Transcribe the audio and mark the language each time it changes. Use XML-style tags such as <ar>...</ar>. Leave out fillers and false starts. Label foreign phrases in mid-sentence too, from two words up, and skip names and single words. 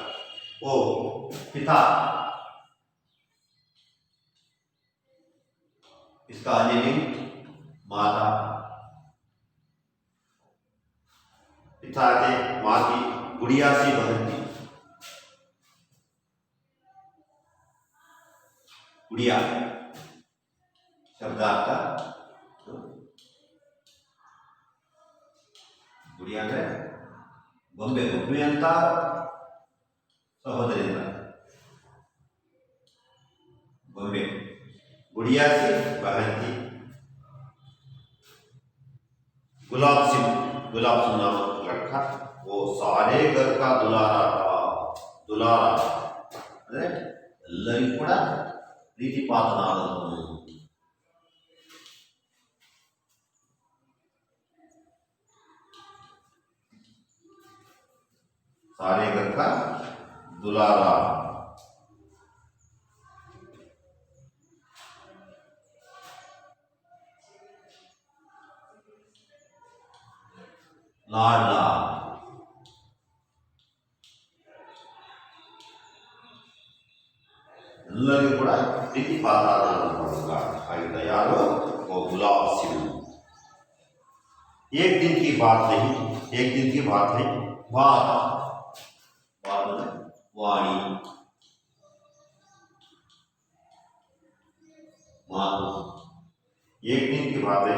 <hi>वो पिता, इसका अनिलिंग माता, पिता थे, माँ थी, गुड़िया सी बहन थी। गुड़िया शब्दार्थ गुड़ी</hi> <kn>ಅಂದ್ರೆ ಗೊಂಬೆ, ಗೊಂಬೆ ಅಂತ ಸಹೋದರಿ ಅಂತ ಗೊಂಬೆ।</kn> <hi>गुड़िया सी बहन थी। गुलाब सिंह नामक लड़का, वो सारे घर का दुलारा था।</hi> <kn>दुलारा ಅಂದ್ರೆ ಎಲ್ಲರಿಗೂ ಕೂಡ ಪ್ರೀತಿ ಪಾತ್ರನಾದವನು।</kn> <hi>सारे घर का दुलारा। लाडला,</hi> <kn>ಎಲ್ಲರಿಗೂ ಕೂಡ ಪ್ರೀತಿ ಪಾತ್ರನಾದವನು ಆಗಿದ್ದ ಯಾರು?</kn> <hi>वो गुलाब सिंह। एक दिन की बात नहीं, बात वाणी, एक दिन की बात है।</hi>